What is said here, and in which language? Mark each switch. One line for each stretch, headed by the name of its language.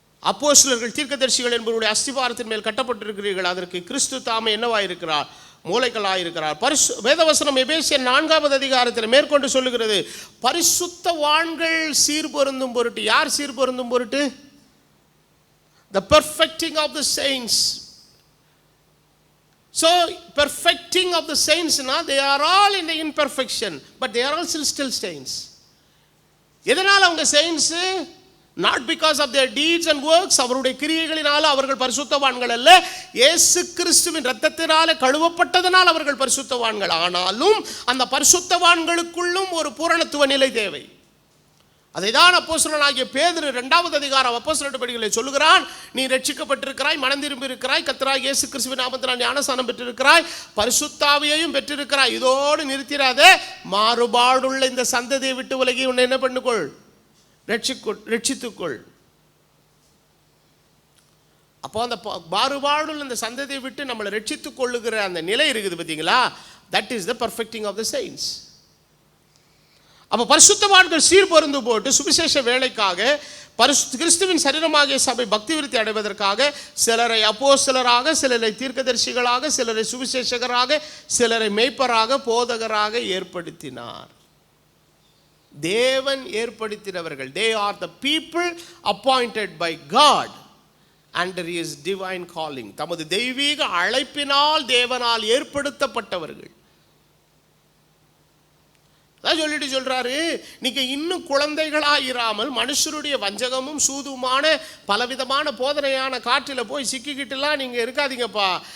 Tamil: அப்போஸ்தலர்கள் தீர்க்கதரிசிகள் என்பவருடைய அஸ்திபாரத்தின் மேல் கட்டப்பட்டிருக்கிறீர்கள், அதற்கு கிறிஸ்து தாமே என்னவாயிருக்கிறார், மூளைக்கல்லாயிருக்கிறார். வேதவசனம் எபேசியர் 4ஆம் அதிகாரத்தில் மேற்கொண்டு சொல்லுகிறது, பரிசுத்தவான்கள் சீர்பொருந்தும் பொருட்டு. யார் சீர்பொருந்தும் பொருட்டு?
English: The perfecting of the saints. So perfecting of the saints, they are all in the imperfection, but they are also still saints.
Tamil: எதனால் அவங்க saints?
English: not because of their deeds and works,
Tamil: அவருடைய கிரியைகளினால அவர்கள் பரிசுத்தவான்கள் அல்ல, இயேசு கிறிஸ்துவின் இரத்தத்தினால கழுவப்பட்டதனால் அவர்கள் பரிசுத்தவான்கள். ஆனாலும் அந்த பரிசுத்தவான்களுக்குள்ளும் ஒரு பூரணத்துவ நிலை தேவை. அதைதான் அப்போஸ்தலனாகிய பேதுரு 2ஆவது அதிகாரம் அப்போஸ்தலர் நடபடிகளில் சொல்லுகிறான். நீ ரட்சிக்கப்பட்டிருக்கிறாய், மனம் திரும்பி இருக்கிறாய், கர்த்தராகிய இயேசு கிறிஸ்துவின் நாமத்தினால் ஞானஸ்நானம் பெற்றிருக்கிறாய், பரிசுத்தாவியையும் பெற்றிருக்கிறாய். இதோடு நிறுத்திராதே, மாறுபாடுள்ள இந்த சந்ததியை விட்டு உலகி உன்னை என்ன பண்ணுக்கொள், ரட்சித்துக்கொள். அப்போ அந்த மாறுபாடுள்ள இந்த சந்ததியை விட்டு நம்மளை ரட்சித்துக் கொள்ளுகிற அந்த நிலை இருக்குது பார்த்தீங்களா,
English: That is the perfecting of the saints.
Tamil: அப்போ பரிசுத்தவான்கள் சீர்பொருந்து போட்டு சுவிசேஷ வேலைக்காக கிறிஸ்துவின் சரீரமாகிய சபை பக்தி விருத்தி அடைவதற்காக சிலரை அப்போஸ்தலராக, சிலரை தீர்க்கதரிசிகளாக, சிலரை சுவிசேஷகராக, சிலரை மேய்ப்பராக, போதகராக ஏற்படுத்தினார். தேவன் ஏற்படுத்தினவர்கள்.
English: they are the people appointed by God under his divine calling.
Tamil: தமது தெய்வீக அழைப்பினால் தேவனால் ஏற்படுத்தப்பட்டவர்கள். சொல்லிட்டு சொல்றாரு, நீங்க இன்னும் குழந்தைகளாயிராமல் மனுஷருடைய வஞ்சகமும் சூதுமான பலவிதமான போதனையான காற்றில போய் சிக்கிக்கிட்டுலாம் நீங்க இருக்காதீங்கப்பா.